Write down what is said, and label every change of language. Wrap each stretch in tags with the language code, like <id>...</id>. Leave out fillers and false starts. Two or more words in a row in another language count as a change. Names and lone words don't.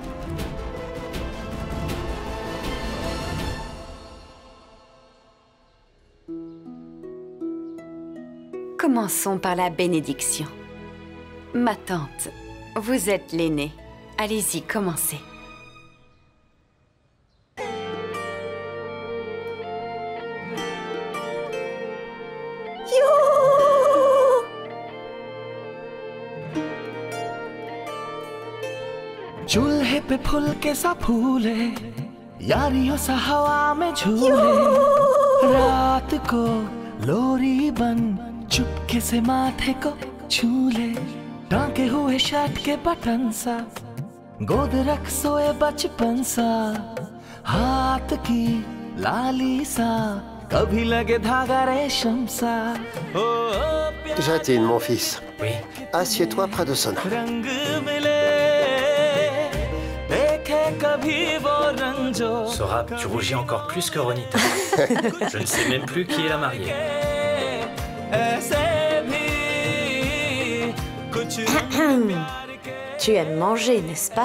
<fr>Commençons par la bénédiction. Ma tante, vous êtes l'aînée. Allez-y, commencez.</fr> <hi>चूल्हे पे फुल्के सा फूले यारियों सा हवा में झूले रात को लोरी बन चुपके से माथे को छूले टांके हुए शर्ट के बटन सा गोद रख सोए बचपन सा हाथ की लाली सा कभी लगे धागा रेशम सा</hi> <fr>Jatine, mon fils. Oui. Assieds-toi près de Sona.</fr> <hi>रंग मिले</hi> <fr>Sorab, tu rougis encore plus que Ronita. Je ne sais même plus qui est la mariée. Tu aimes manger, n'est-ce pas?</fr>